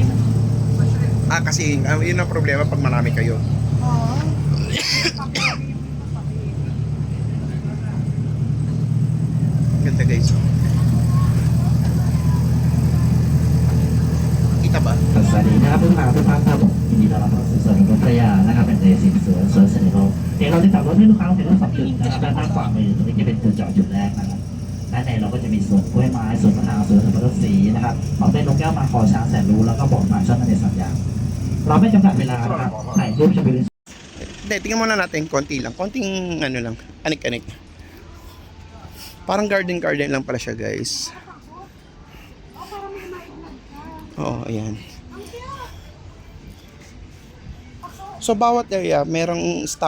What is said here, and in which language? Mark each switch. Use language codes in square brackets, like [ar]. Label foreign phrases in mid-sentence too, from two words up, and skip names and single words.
[tl] Kasi yun ang problema pag marami kayo. Oo. Ganda guys. Kita ba? [th] สวัสดีนะครับทุกท่านครับผมยินดีต้อนรับเข้าสู่สวนนกกระยานะครับเป็นเดซินสวนเสน่ห์เดี๋ยวเราจะจับรถให้ลูกค้าเห็นรถสองจุดนะครับด้านข้างขวามือตรงนี้จะเป็นจุดจอดจุดแรกนะครับด้านในเราก็จะมีสวนกล้วยไม้สวนมะนาวสวนสับปะรดสีนะครับพร้อมด้วยนกแก้วมาคอช้างแสนรู้แล้วก็บอกมาช่อนในสัญญาเราไม่จำกัดเวลานะครับถ่ายรูปชมวิว [tl] Hindi, tingnan muna natin konti lang. Konting ano lang, anik-anik. Parang garden lang pala siya guys. Oo, ayan. So bawat area merong stop.